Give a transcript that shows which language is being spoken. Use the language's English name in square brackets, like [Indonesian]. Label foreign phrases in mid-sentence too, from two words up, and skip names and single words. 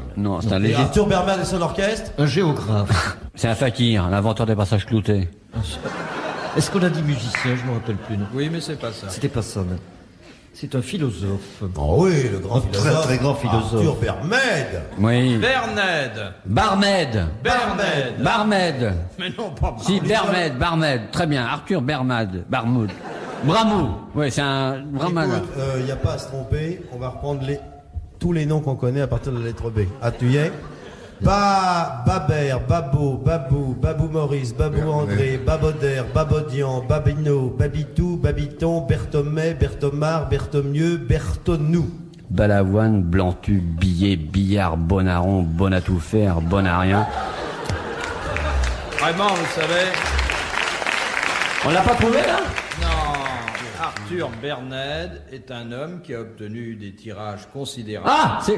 [French] Non, c'est un Et légiste. Arthur Bernède et son orchestre? un géographe. C'est un fakir, l'inventeur des passages cloutés. Est-ce qu'on a dit musicien? Je me rappelle plus. Non. Oui, mais c'est pas ça. C'était pas ça. Non. C'est un philosophe. Oh oui, le grand Un très, philosophe. très grand philosophe. Arthur Bernède. Oui. Bernède. Barmed. Bernède. Barmed. Mais non, pas Si, Barmed. Très bien. Arthur Bermad. Barmoud. Bramou. Oui, c'est un vraiment. Écoute, il n'y a pas à se tromper, on va reprendre tous les noms qu'on connaît à partir de la lettre B. Ah, tu y es? Babert, Babo, Babou, Babou Maurice, Babou André, Baboder, Babodian, Babino, Babitou, Babiton, Berthomet, Berthomar, Berthomieux, Bertonou. Balavoine, Blantu, Billet, Billard, Bonaron, bon à tout faire, bon à rien. Vraiment, vous savez. On l'a pas trouvé là? Non. Arthur Bernède est un homme qui a obtenu des tirages considérables. Ah, c'est.